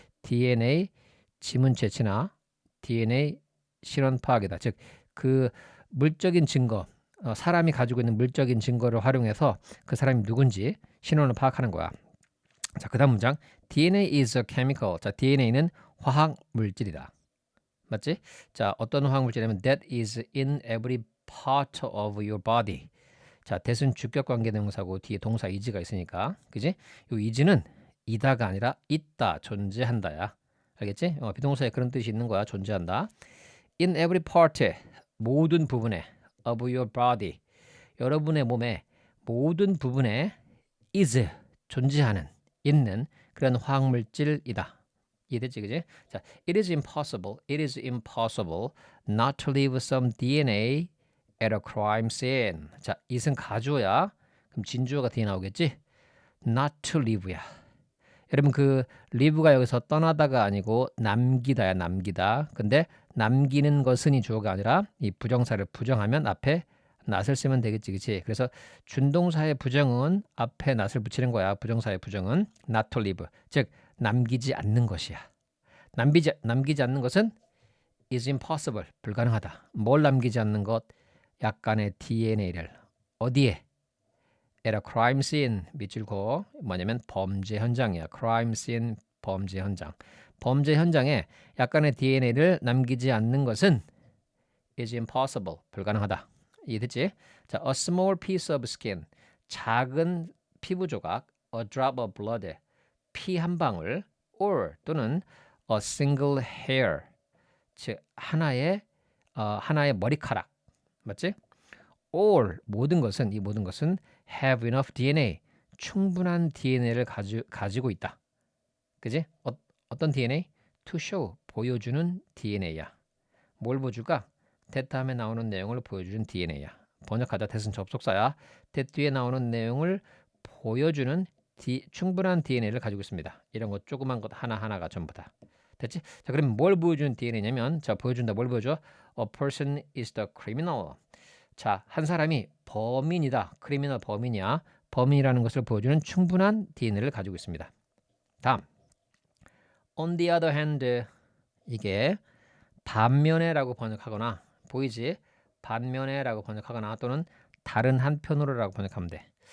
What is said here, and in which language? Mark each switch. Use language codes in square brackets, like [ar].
[ko] DNA 지문 채취나 DNA 신원 파악이다. 즉 그 물적인 증거, 사람이 가지고 있는 물적인 증거를 활용해서 그 사람이 누군지 신원을 파악하는 거야. 자, 그다음 문장. [en] DNA is a chemical. [ko] 자, DNA는 화학 물질이다. 맞지? 자, 어떤 화학 물질이냐면 [en] that is in every part of your body. [ko] 자, that은 주격 관계 대명사고 뒤에 동사 is가 있으니까. 그지? 요 is는 이다가 아니라 있다, 존재한다야. 알겠지? 비동사에 그런 뜻이 있는 거야. 존재한다. [en] In every part, [ko] 모든 부분에 [en] of your body. [ko] 여러분의 몸의 모든 부분에 is 존재하는 있는 그런 화학 물질이다. 이해됐지, 그지? [en] 자, it is impossible not to leave some DNA at a crime scene. [ko] 자, it은 가주어야. 그럼 진주어가 뒤에 나오겠지? [en] not to leave야. [ko] 여러분 그 leave가 여기서 떠나다가 아니고 남기다야, 남기다. 근데 남기는 것은이 주어가 아니라 이 부정사를 부정하면 앞에 not을 쓰면 되겠지, 그치? 그래서 준동사의 부정은 앞에 not을 붙이는 거야. 부정사의 부정은 not to leave, 즉 남기지 않는 것이야. 남기지 않는 것은 is impossible, 불가능하다. 뭘 남기지 않는 것? 약간의 DNA를 어디에? [en] at a crime scene [ko] 밑줄 고 뭐냐면 범죄 현장이야. crime scene, 범죄 현장. 범죄 현장에 약간의 DNA를 남기지 않는 것은 [en] is impossible, [ko] 불가능하다. 이해됐지? [en] 자, a small piece of skin, [ko] 작은 피부 조각, [en] a drop of blood, [ko] 피 한 방울, [en] or 또는 a single hair, [ko] 즉 하나의 머리카락, 맞지? all 모든 것은 이 모든 것은 [en] have enough DNA, [ko] 충분한 DNA를 가지고 있다. 그지? 어떤 DNA? to show, 보여주는 DNA야. 뭘 보여줄까? that 다음에 나오는 내용을 보여주는 DNA야. 번역하자. that은 접속사야. that 뒤에 나오는 내용을 보여주는 충분한 DNA를 가지고 있습니다. 이런 것 조그만 것 하나하나가 전부 다. 됐지? 자, 그럼 뭘 보여주는 DNA냐면 자, 보여준다. 뭘 보여줘? [en] A person is the criminal. [ko] 자, 한 사람이 범인이다. 크리미널 범인이야. 범인이라는 것을 보여주는 충분한 DNA를 가지고 있습니다. 다음. [en] On the other hand, [ko] 이게 반면에라고 번역하거나 보이지? 반면에라고 번역하거나 또는 다른 한편으로라고 번역하면 돼.